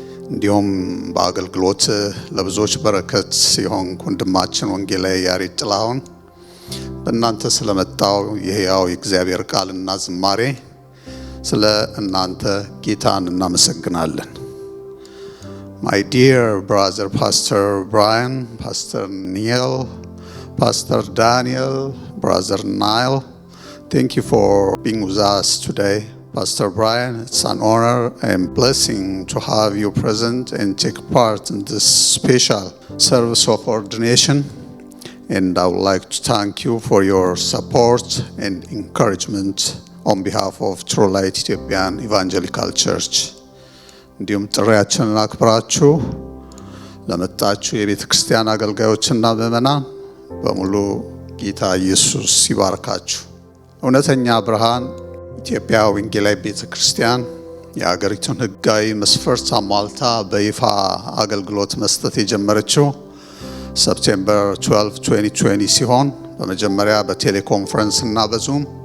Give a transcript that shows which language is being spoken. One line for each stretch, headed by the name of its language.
Amharic: እንዲሁም በአገልግሎት ለብዙዎች በረከት ሲሆን ወንድማችን ወንጌላዊ ያሬድ ጥላሁን በእናንተ ስለመጣው የሕያው የእግዚአብሔር ቃልና ዝማሬ ስለ እናንተ ጌታን እናመሰግናለን።
English: My dear brother Pastor Brian, Pastor Neil, Pastor Daniel, Brother Nile, thank you for being with us today. Pastor Brian, it's an honor and blessing to have you present and take part in this special service of ordination. And I would like to thank you for your support and encouragement on behalf of True Light Ethiopian Evangelical Church.
Amharic: እንዲሁም ጥሪያችንን አክብራችሁ ለመጣችሁ የቤተ ክርስቲያን አገልጋዮችና ምእመናን በሙሉ ጌታ ኢየሱስ ይባርካችሁ። እውነተኛ ብርሃን ኢትዮጵያ ወንጌላዊ ቤተ ክርስቲያን የሀገሪቱን ሕጋዊ መስፈርት አሟልታ በይፋ አገልግሎት መስጠት የጀመረችው ሰፕቴምበር 12 2020 ሲሆን በመጀመሪያ በቴሌኮንፈረንስ እና በዙም